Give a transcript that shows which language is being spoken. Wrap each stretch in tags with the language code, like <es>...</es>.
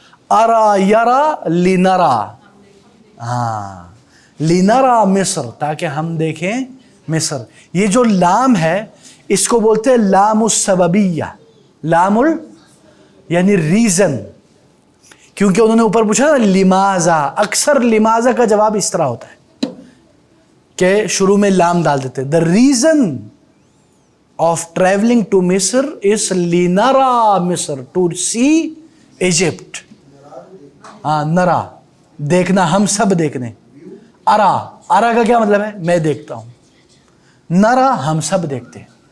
<ur>ارا یرا لنرا. ہاں لنرا مصر تاکہ ہم دیکھیں مصر. یہ جو لام ہے اس کو بولتے ہیں لام السببیہ. لام یعنی ریزن. کیونکہ انہوں نے اوپر پوچھا نا لماذا. اکثر لماذا کا جواب اس طرح ہوتا ہے کہ شروع میں لام ڈال دیتے.</ur> <en>The reason of traveling to Misr is linara Misr, to see Egypt.</en> <ur>نرا دیکھنا، ہم سب دیکھنے. ارا ارا کا کیا مطلب ہے؟ میں دیکھتا ہوں. نرا ہم سب دیکھتے ہیں.</ur>